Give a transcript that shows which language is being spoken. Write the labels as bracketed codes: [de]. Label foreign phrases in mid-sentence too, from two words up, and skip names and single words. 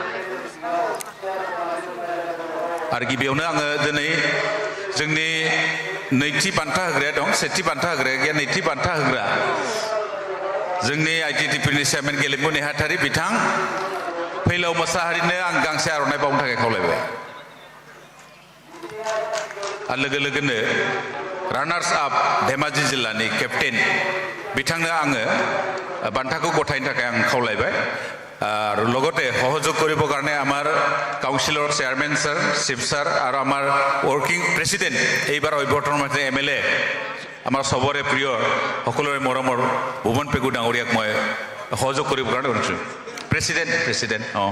[brx] आरो गिबियावनो आङो दिनै जोंनि नैथि बान्था होग्राया दं सेथि बान्था होग्राया गैया नैथि बान्था होग्रा जोंनि ITDPनि चेयारमेन गेलेमु नेहाथारि बिथां फैलाव मोसाहारिनो आं गांसे आर'नाइ बावनो थाखाय खावलायबाय आरो लोगो लोगोनो रानार्स आप धेमाजि जिल्लानि केप्टेन बिथांनो आङो बान्थाखौ गथायनो थाखाय आं खावलायबाय [as] আৰু লগতে সহযোগ কৰিবৰ কাৰণে আমাৰ কাউন্সিলৰ চেয়াৰমেন স্যাৰ চিফ স্যাৰ আৰু আমাৰ ৱৰ্কিং প্ৰেচিডেণ্ট এইবাৰ অভ্যৰ্থনৰ মাজে MLA আমাৰ সবৰে প্ৰিয় সকলোৰে মৰমৰ ভুৱন পেগু ডাঙৰীয়াক মই সহযোগ কৰিবৰ কাৰণে অনুৰোধ প্ৰেচিডেণ্ট